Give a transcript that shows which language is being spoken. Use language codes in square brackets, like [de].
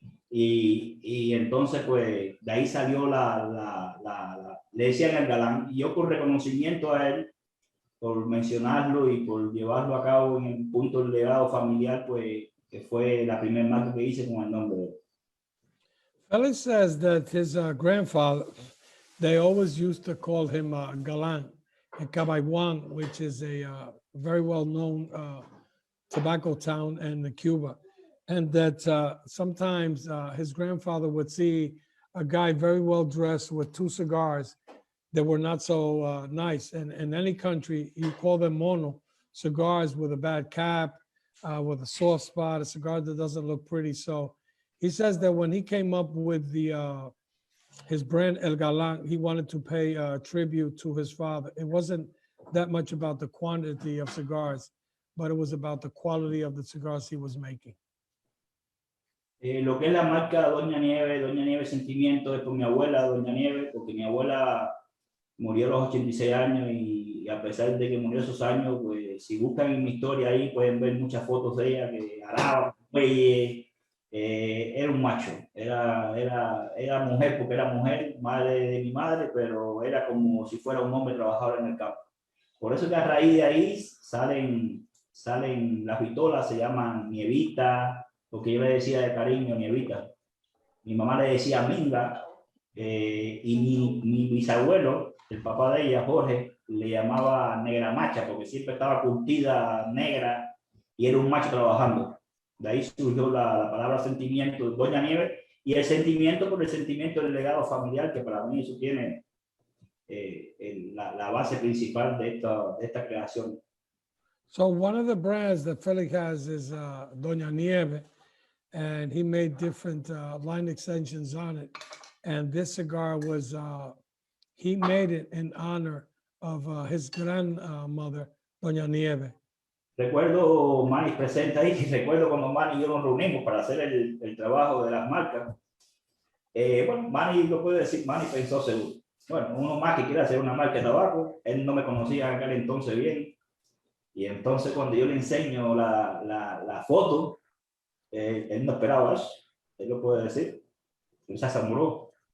[es] Y entonces, pues, de ahí salió le decían el galán. Y yo, por reconocimiento a él, por mencionarlo y por llevarlo a cabo en el punto del legado familiar, pues, que fue la primera marca que hice con el nombre de él. [en] Felix says that his grandfather, they always used to call him Galan in Cabayuan, which is a very well-known tobacco town in Cuba. And that sometimes his grandfather would see a guy very well dressed with two cigars that were not so nice. And in any country, you call them mono, cigars with a bad cap, with a soft spot, a cigar that doesn't look pretty. So he says that when he came up with his brand El Galán, he wanted to pay tribute to his father. It wasn't that much about the quantity of cigars, but it was about the quality of the cigars he was making. [es] Lo que es la marca Doña Nieve Sentimiento, es por mi abuela, Doña Nieve, porque mi abuela murió a los 86 años y a pesar de que murió esos años, pues si buscan en mi historia ahí pueden ver muchas fotos de ella que araba, era un macho, era mujer porque era mujer, madre de mi madre, pero era como si fuera un hombre trabajador en el campo. Por eso que a raíz de ahí salen las pistolas, se llaman Nievita, porque yo le decía de cariño Nievita. Mi mamá le decía Minga, y mi bisabuelo, el papá de ella, Jorge, le llamaba negra macha, porque siempre estaba curtida negra y era un macho trabajando. De ahí surgió la palabra sentimiento, Doña Nieve, y el sentimiento por el sentimiento del legado familiar, que para mí eso tiene la base principal de esta creación. [en] So one of the brands that Felix has is Doña Nieve, and he made different line extensions on it. And this cigar was, he made it in honor of his grandmother, Doña Nieve. [es] Recuerdo, Manny presenta ahí, recuerdo cuando Manny y yo nos reunimos para hacer el trabajo de las marcas. Bueno, Manny lo puede decir, Manny pensó seguro. Bueno, uno más que quiere hacer una marca de tabaco, él no me conocía en aquel entonces bien. Y entonces cuando yo le enseño la foto, él no esperaba eso, él lo puede decir. Él se asombró.